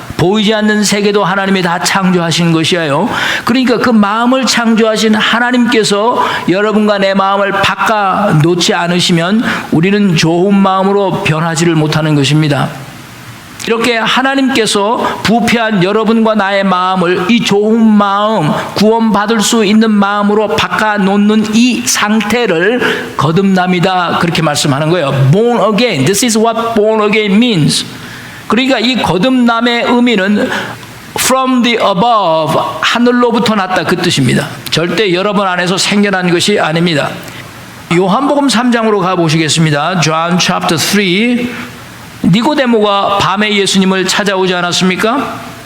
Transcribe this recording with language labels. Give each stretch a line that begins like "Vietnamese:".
Korean: 보이지 않는 세계도 하나님이 다 창조하신 것이에요. 그러니까 그 마음을 창조하신 하나님께서 여러분과 내 마음을 바꿔 놓지 않으시면 우리는 좋은 마음으로 변하지를 못하는 것입니다. 이렇게 하나님께서 부패한 여러분과 나의 마음을 이 좋은 마음, 구원받을 수 있는 마음으로 바꿔놓는 이 상태를 거듭남이다, 그렇게 말씀하는 거예요.
English: Born again. This is what born again means.
Korean: 그러니까 이 거듭남의 의미는
English: from the above,
Korean: 하늘로부터 났다, 그 뜻입니다. 절대 여러분 안에서 생겨난 것이 아닙니다. 요한복음 3장으로 가보시겠습니다.
English: John chapter 3.
Korean: 니고데모가 밤에 예수님을 찾아오지 않았습니까?